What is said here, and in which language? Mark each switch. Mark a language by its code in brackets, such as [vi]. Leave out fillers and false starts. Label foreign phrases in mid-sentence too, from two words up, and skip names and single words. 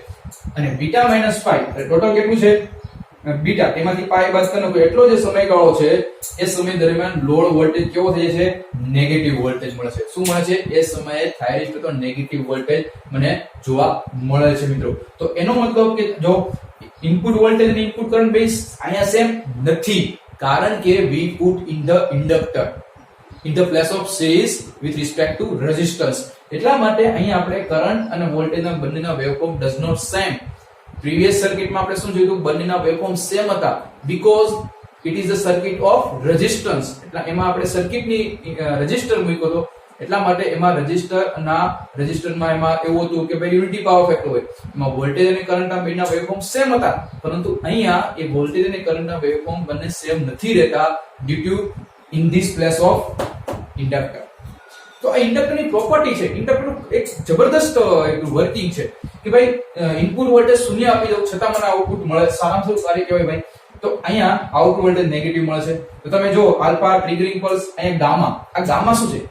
[gu] અને [en] beta minus pi [gu] એટલે ટોટલ કેટલું છે? બીટા, એમાંથી પાઈ બાદ કરી નાખો એટલો જે સમયગાળો છે એ સમય દરમિયાન [en] load voltage [gu] કેવો થઈ છે? [en] negative voltage [gu] મળે છે. શું મળે છે? એ સમયે થાયરિસ્ટર તો [en] negative voltage [gu] મને જોવા મળે છે મિત્રો. તો એનો મતલબ કે જો [en] input voltage [gu] અને [en] input current [gu] બે અહીંયા સેમ નથી, કારણ કે [en] we put in the inductor in the place of series with respect to resistance. [gu] એટલા માટે અહીંયા આપણે કરંટ અને વોલ્ટેજના બંનેના વેવફોર્મ [en] does not same. [gu] પ્રીવિયસ સર્કિટમાં આપણે શું જોયું? બંનેના વેવફોર્મ સેમ હતા, [en] because it is the circuit of resistance. [gu] એટલે એમાં આપણે સર્કિટની રેઝિસ્ટર મૂક્યો હતો, એટલા માટે એમાં રેઝિસ્ટરમાં એમાં એવું હતું કે ભાઈ [en] unity power factor [gu] હોય, એમાં વોલ્ટેજ અને કરંટના બંનેના વેવફોર્મ સેમ હતા. પરંતુ અહીંયા એ વોલ્ટેજ અને કરંટના વેવફોર્મ બંને સેમ નથી રહેતા [en] due to in this place of inductor. [gu] તો આ ઇન્ડક્ટરની પ્રોપર્ટી છે, ઇન્ડક્ટરનું એક જબરદસ્ત વર્કિંગ છે કે ભાઈ [en] input voltage [gu] શૂન્ય આપી દઉં છતાં મને આઉટપુટ મળે. સારામાં સારું કાર્ય કહેવાય ભાઈ. તો અહીંયા [en] output voltage [gu] નેગેટિવ મળે છે. તો તમે જો [en] alpha triggering pulse, [gu] અહીંયા ગામા, આ ગામા શું છે?